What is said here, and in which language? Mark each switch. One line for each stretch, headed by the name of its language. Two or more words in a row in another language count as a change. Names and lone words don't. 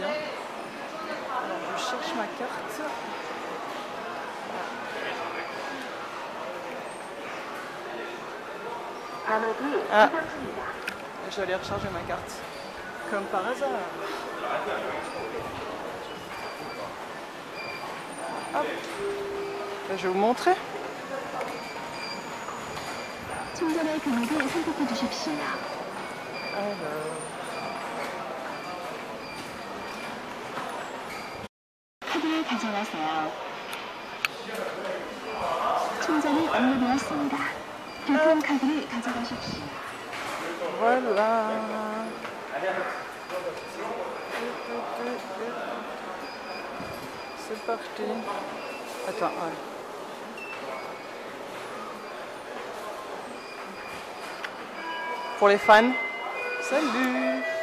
French: Alors je cherche ma carte. Ah, je vais aller recharger ma carte. Comme par hasard. Hop. Là, je vais vous montrer. Alors.
Korean: 카드를 가져가세요. 충전이 완료되었습니다. 교통카드를 가져가십시오.
French: Voilà. C'est parti. Attends, ouais. Pour les fans, salut.